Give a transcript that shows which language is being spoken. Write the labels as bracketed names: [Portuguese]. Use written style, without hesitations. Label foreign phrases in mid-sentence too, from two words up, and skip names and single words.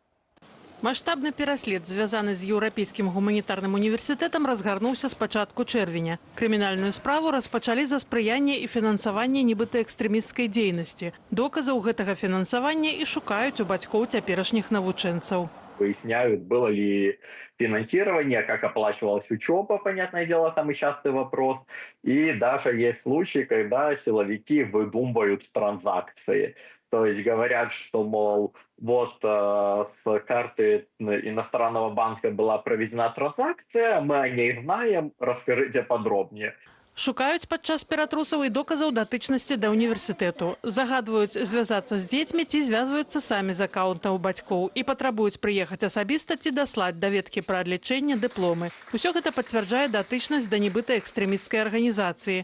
[Belarusian] Маштабны пераслед, звязаны з еўрапейскім гуманітарным універсітэтам, разгарнуўся з пачатку чэрвеня. Крымінальную справу распачалі за спрыянне і фінансаванне нібыта экстрэмісцкай дзейнасці. Доказаў гэтага фінансавання і шукаюць у бацькоў цяперашніх навучэнцаў. [Russian] Выясняют, было ли финансирование, как оплачивалась учеба, понятное дело, самый частый вопрос. И даже есть случаи, когда силовики выдумывают транзакции. То есть говорят, что, мол, вот с карты иностранного банка была проведена транзакция, мы о ней знаем, расскажите подробнее. [Belarusian] Шукаюць падчас ператрусаў і доказаў датычнасці да універсітэту. Загадваюць звязацца з дзецьмі ці звязваюцца самі з акаунтаў бацькоў і патрабуюць прыехаць асабіста ці даслаць даведкі пра адлічэнне, дыпломы. Усё гэта пацвярджае датычнасць да нібыта экстрэмісцкай арганізацыі.